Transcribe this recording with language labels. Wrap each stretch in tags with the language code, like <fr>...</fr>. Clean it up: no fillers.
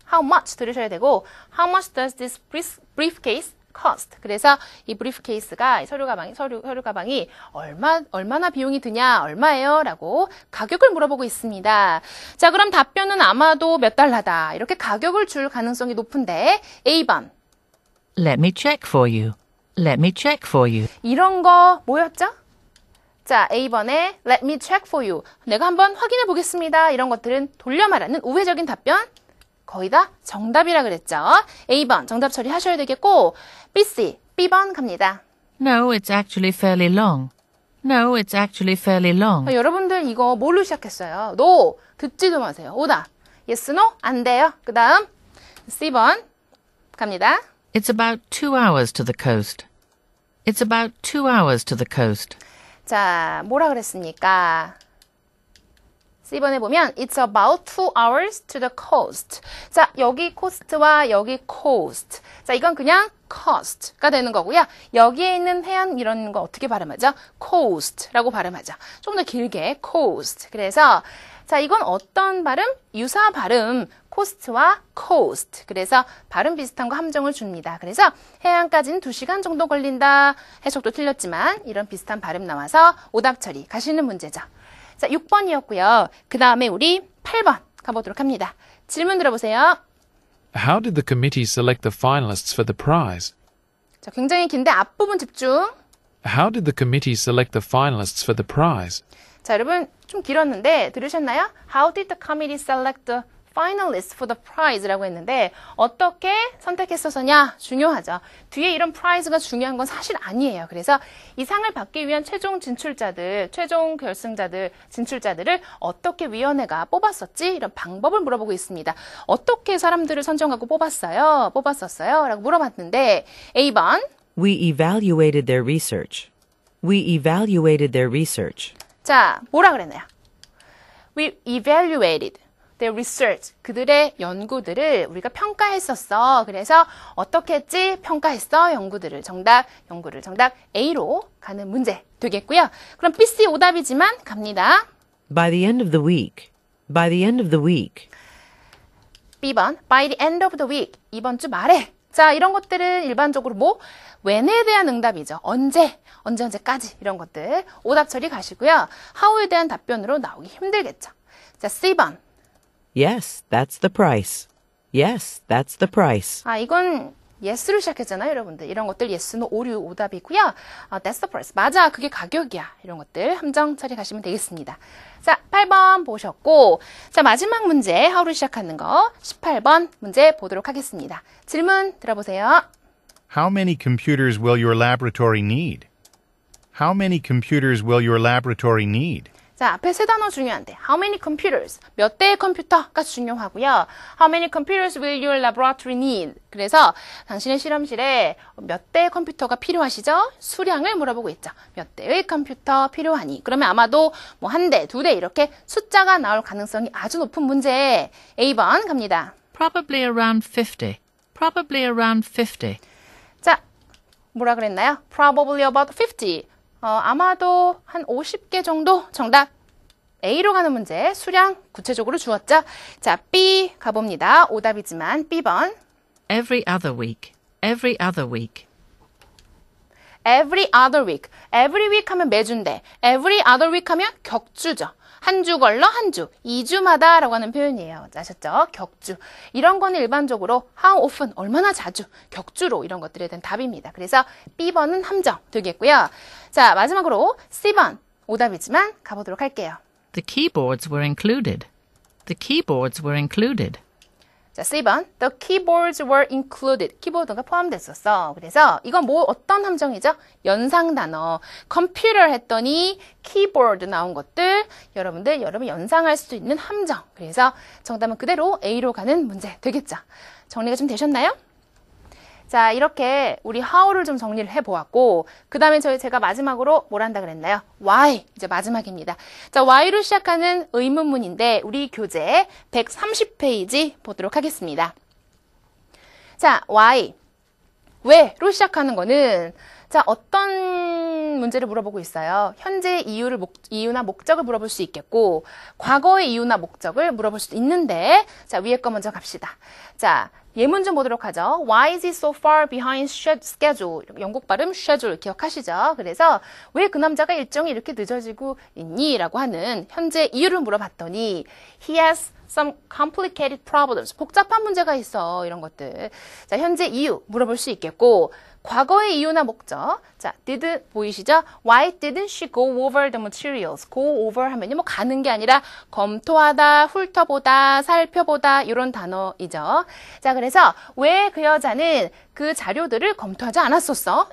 <en>How much</en> <ko>들으셔야 되고</ko> <en>How much does this briefcase cost?</en> <ko>그래서 이 briefcase가 서류 가방이 얼마나 비용이 드냐, 얼마예요? 라고 가격을 물어보고 있습니다. 자, 그럼 답변은 아마도 몇 달러다. 이렇게 가격을 줄 가능성이 높은데 A번.</ko> <en>Let me check for you. Let me check for you.</en> <ko>이런 거 뭐였죠? 자, A번에</ko> <en>Let me check for you.</en> <ko>내가 한번 확인해 보겠습니다. 이런 것들은 돌려 말하는 우회적인 답변 거의 다 정답이라 그랬죠. A번 정답 처리하셔야 되겠고 BC, B번 갑니다.</ko> <en>No, it's actually fairly long. No, it's actually fairly long.</en> <ko>여러분들 이거 뭘로 시작했어요? No, 듣지도 마세요. 오답. Yes, no, 안 돼요. 그 다음 C번 갑니다.</ko> <en>It's about 2 hours to the coast. It's about 2 hours to the coast.</en> <ko>자, 뭐라 그랬습니까? C번에 보면</ko> <en>It's about 2 hours to the coast.</en> <ko>자, 여기 coast와 여기 coast. 자, 이건 그냥 cost가 되는 거고요. 여기에 있는 해안 이런 거 어떻게 발음하죠? coast라고 발음하죠. 좀 더 길게 coast. 그래서 자, 이건 어떤 발음? 유사 발음 coast와 coast. 그래서 발음 비슷한 거 함정을 줍니다. 그래서 해안까지는 2시간 정도 걸린다. 해석도 틀렸지만 이런 비슷한 발음 나와서 오답 처리 가시는 문제죠. 자, 6번이었고요. 그 다음에 우리 8번 가보도록 합니다. 질문 들어보세요.</ko> <en>How did the committee select the finalists for the prize?</en> <ko>자, 굉장히 긴데 앞부분 집중.</ko> <en>How did the committee select the finalists for the prize?</en> <ko>자, 여러분 좀 길었는데 들으셨나요?</ko> <en>How did the committee select the finalists for the prize라고</en> <ko>했는데 어떻게 선택했었냐 중요하죠. 뒤에 이런 prize가 중요한 건 사실 아니에요. 그래서 이 상을 받기 위한 최종 진출자들, 최종 결승자들, 진출자들을 어떻게 위원회가 뽑았었지? 이런 방법을 물어보고 있습니다. 어떻게 사람들을 선정하고 뽑았었어요? 라고 물어봤는데 A번</ko> <en>We evaluated their research. We evaluated their research.</en> <ko>자, 뭐라 그랬나요?</ko> <en>We evaluated their research.</en> <ko>그들의 연구들을 우리가 평가했었어. 그래서 어떻게 했지? 평가했어. 연구들을. 정답 A로 가는 문제 되겠고요. 그럼 BC 오답이지만 갑니다.</ko> <en>By the end of the week. By the end of the week. B번 by the end of the week.</en> <ko>이번 주 말에. 자, 이런 것들은 일반적으로 뭐 when에 대한 응답이죠. 언제까지 이런 것들. 오답 처리 가시고요. how에 대한 답변으로 나오기 힘들겠죠. 자, C번. Yes, that's the price. Yes, that's the price. 아, 이건 yes로 시작했잖아요, 여러분들. 이런 것들 yes, no, 오류 오답이고요.</ko> <en>That's the price.</en> <ko>맞아, 그게 가격이야. 이런 것들 함정 처리가시면 되겠습니다. 자, 8번 보셨고, 자, 마지막 문제, how로 시작하는 거 18번 문제 보도록 하겠습니다. 질문 들어보세요.</ko> <en>How many computers will your laboratory need? How many computers will your laboratory need?</en> <ko>자, 앞에 세 단어 중요한데</ko> <en>How many computers?</en> <ko>몇 대의 컴퓨터가 중요하고요.</ko> <en>How many computers will your laboratory need?</en> <ko>그래서 당신의 실험실에 몇 대의 컴퓨터가 필요하시죠? 수량을 물어보고 있죠. 몇 대의 컴퓨터 필요하니? 그러면 아마도 뭐 한 대, 두 대 이렇게 숫자가 나올 가능성이 아주 높은 문제. A번 갑니다.</ko> <en>Probably around 50. Probably around 50.</en> <ko>자, 뭐라 그랬나요?</ko> <en>Probably about 50.</en> <ko>아마도 한 50개 정도 정답 A로 가는 문제 수량 구체적으로 주었죠. 자, B 가봅니다. 오답이지만 B번</ko> <en>Every other week. Every other week. Every other week.</en> <ko>Every week 하면 매주인데 Every other week 하면 격주죠. 한 주 걸러 한 주, 2주마다 라고 하는 표현이에요. 아셨죠? 격주. 이런 거는 일반적으로 how often, 얼마나 자주, 격주로 이런 것들에 대한 답입니다. 그래서 B번은 함정 되겠고요. 자, 마지막으로 C번, 오답이지만 가보도록 할게요.</ko> <en>The keyboards were included. The keyboards were included. 자, C번, the keyboards were included.</en> <ko>키보드가 포함됐었어. 그래서 이건 뭐 어떤 함정이죠? 연상 단어. 컴퓨터 했더니 keyboard 나온 것들 여러분 연상할 수 있는 함정. 그래서 정답은 그대로 A로 가는 문제 되겠죠. 정리가 좀 되셨나요? 자, 이렇게 우리 how를 좀 정리를 해보았고 그 다음에 제가 마지막으로 뭘 한다 그랬나요? why, 이제 마지막입니다. 자, why로 시작하는 의문문인데 우리 교재 130페이지 보도록 하겠습니다. 자, why, 왜로 시작하는 거는 자, 어떤 문제를 물어보고 있어요? 현재의 이유나 목적을 물어볼 수 있겠고 과거의 이유나 목적을 물어볼 수도 있는데 자, 위에 거 먼저 갑시다. 자, 예문 좀 보도록 하죠.</ko> <en>Why is he so far behind schedule?</en> <ko>영국 발음 schedule 기억하시죠? 그래서 왜 그 남자가 일정이 이렇게 늦어지고 있니? 라고 하는 현재 이유를 물어봤더니</ko> <en>He has some complicated problems.</en> <ko>복잡한 문제가 있어. 이런 것들. 자, 현재 이유 물어볼 수 있겠고 과거의 이유나 목적. 자, did 보이시죠?</ko> <en>Why didn't she go over the materials?</en> <ko>go over 하면요, 뭐 가는 게 아니라 검토하다, 훑어보다, 살펴보다 이런 단어이죠. 자, 그래서 왜 그 여자는 그 자료들을 검토하지 않았었어?</ko>